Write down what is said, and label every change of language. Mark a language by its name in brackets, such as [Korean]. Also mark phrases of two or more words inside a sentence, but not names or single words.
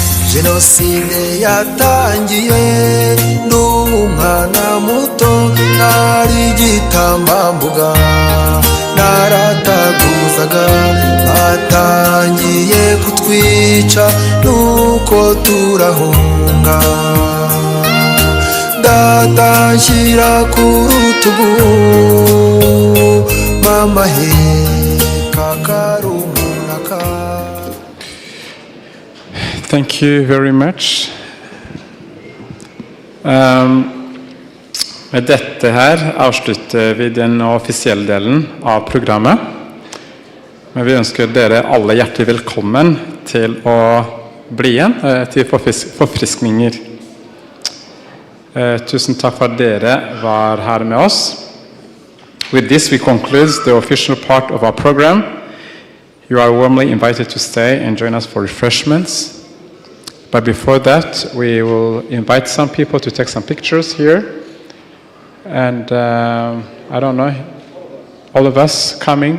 [Kinyarwanda] Genocide yatangiye n'umwana muto nari igitambambuga narataguzaga batangiye kutwica nuko turahunga datanshyira ku rutugu mama he kakarumaka. [English] Thank you very much. [Norwegian] Med dette her avslutter vi den offisielle delen av programmet. Men vi ønsker dere alle hjertelig velkommen til å bli igjen til forfriskninger. Tusen takk for at dere var her med oss. [English] With this we conclude the official part of our program. You are warmly invited to stay and join us for refreshments. But before that, we will invite some people to take some pictures here. And I don't know, all of us coming.